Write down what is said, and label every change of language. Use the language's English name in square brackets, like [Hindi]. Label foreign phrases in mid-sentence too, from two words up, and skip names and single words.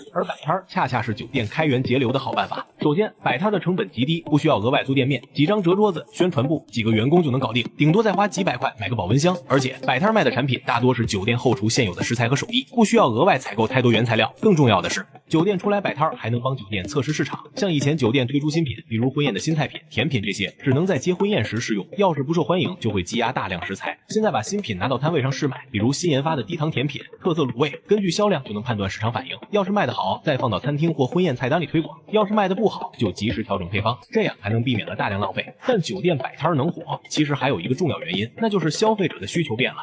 [Chinese] 而擺攤恰恰是酒店開源節流的好辦法。首先，擺攤的成本極低，不需要額外租店面，幾張折桌子、宣傳部、幾個員工就能搞定，頂多再花幾百塊買個保溫箱。而且擺攤賣的產品大多是酒店後廚現有的食材和手藝，不需要額外採購太多原材料。更重要的是，酒店出來擺攤還能幫酒店測試市场。像以前酒店推出新品，比如婚宴的新菜品、甜品这些，只能在接婚宴时试用，要是不受歡迎，就會積壓大量食材。現在把新品拿到攤位上試賣，比如新研發的低糖甜品、特色滷味，根據銷量就能判斷市場反應。要是賣得好，再放到餐廳或婚宴菜單裡推廣；要是賣得不好，就及時調整配方，這樣還能避免了大量浪費。但酒店擺攤能火，其實還有一個重要原因，那就是消費者的需求变了。